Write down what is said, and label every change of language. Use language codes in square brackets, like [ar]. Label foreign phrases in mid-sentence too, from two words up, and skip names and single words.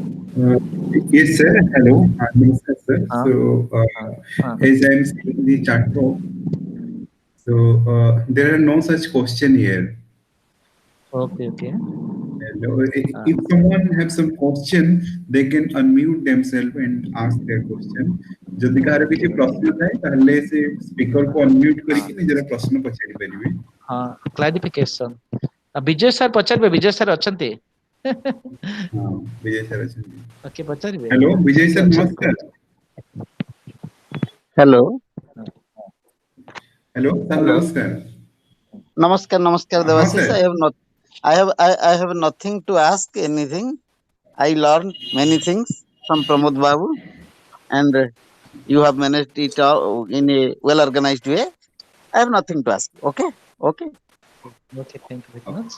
[en] Yes, sir. Hello. Namaskar, sir. So, as I am seeing the chat room, So there are no such question here. Okay, okay. Hello. If someone have some question, they can unmute themselves and ask their question. [or] ଯଦି କାହାର କିଛି ପ୍ରଶ୍ନ ଥାଏ ତାହେଲେ ସେ ସ୍ପିକର କୁ ଅନମ୍ୟୁଟ କରିକି ନିଜର ପ୍ରଶ୍ନ ପଚାରି ପାରିବେ। Clarification. ବିଜୟ ସାର୍ ପଚାରିବେ, ବିଜୟ ସାର୍ ଅଛନ୍ତି? ହଁ, ବିଜୟ ସାର୍ ଅଛନ୍ତି। Okay, ପଚାରିବେ। Hello, ବିଜୟ ସାର୍ ନମସ୍କାର। [en] Hello. [or] Hello, ସାର୍ ନମସ୍କାର। ନମସ୍କାର, ନମସ୍କାର, हाँ [en] Devashish. sir। I have nothing to ask anything. I learned many things from Pramod Babu, and you have managed it all in a well organized way. I have nothing to ask. Okay, okay. Okay, thank you very much.